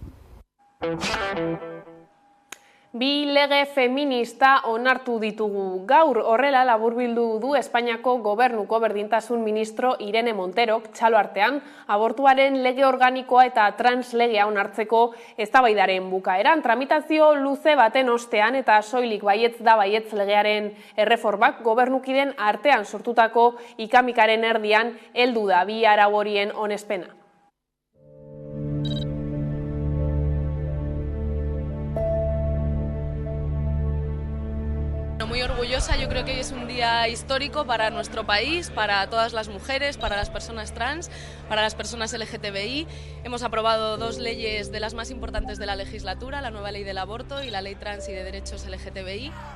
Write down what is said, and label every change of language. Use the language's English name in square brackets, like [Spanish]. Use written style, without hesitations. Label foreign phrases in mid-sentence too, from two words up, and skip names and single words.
[Basque] Bi lege feminista onartu ditugu gaur, horrela laburbildu du Espainiako Gobernuko berdintasun ministro Irene Monterok txalo artean abortuaren lege organikoa eta translegea onartzeko eztabaidaren bukaeran. Tramitazio luze baten ostean eta soilik baietz da baietz legearen erreformak gobernukiden artean sortutako ikamikaren erdian heldu da bi arau horien onespena. [Spanish] Muy orgullosa orgullosa, yo creo que hoy es un día histórico para nuestro país, para todas las mujeres, para las personas trans, para las personas LGTBI. Hemos aprobado 2 leyes de las más importantes de la legislatura, la nueva ley del aborto y la ley trans y de derechos LGTBI.